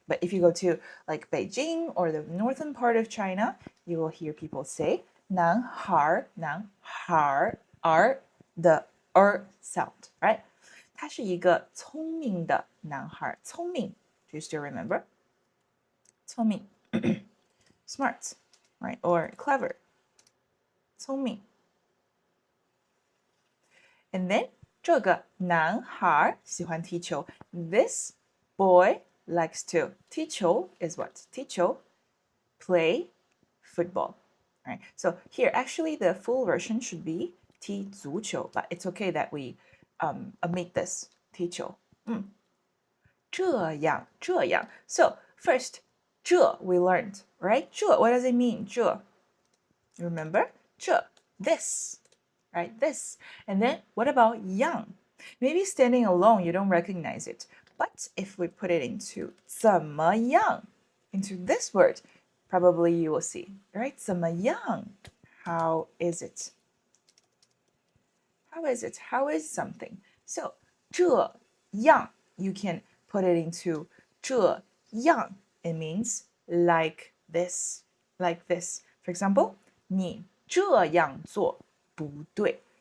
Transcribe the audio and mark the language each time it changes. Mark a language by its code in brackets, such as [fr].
[en] But if you go to like Beijing or the northern part of China, you will hear people say 男孩, 男孩, R, the sound, right? [zh] 他是一个聪明的男孩。 [en] 聪明 do you still remember? 聪明 smart, right? Or clever. [zh] 聪明 [en] And then [zh] 这个男孩喜欢踢球。 [en] This boy likes to 踢球 is what? 踢球 play football. Right? So here, actually, the full version should be [zh] 踢足球, [en] but it's okay that we omit this 踢球。这样这样 So first, 这 we learned, right? 这 what does it mean? 这 remember? 这 this, right? This. And then what about young? Maybe standing alone, you don't recognize it. But if we put it into 怎么样, into this word, probably you will see, right? 怎么样?How is it? How is it? How is something? So 这样 you can put it into 这样 It means like this, like this. For example, [zh] 你这样做不对。